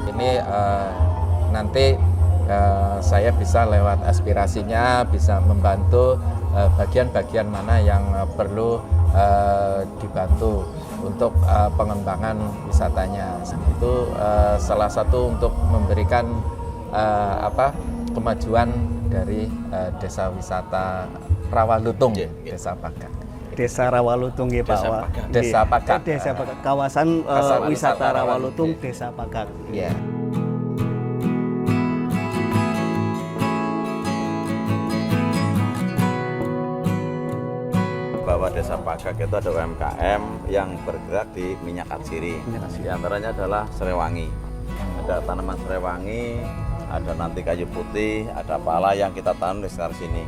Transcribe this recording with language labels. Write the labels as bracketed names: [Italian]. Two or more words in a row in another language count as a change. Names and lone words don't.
[Indonesian] nanti saya bisa lewat aspirasinya bisa membantu bagian-bagian mana yang perlu dibantu untuk pengembangan wisatanya. Itu salah satu untuk memberikan kemajuan dari desa wisata Rawalutung, Desa Pagak. Desa Rawalutung ya Pak. Desa Pagak. Desa Pagak. Kawasan wisata Rawalutung, Desa Pagak. Ya. Bahwa Desa Pagak itu ada UMKM yang bergerak di minyak atsiri. Di antaranya adalah serewangi. Ada tanaman serewangi, ada nanti kayu putih, ada pala yang kita tanam di sekitar sini.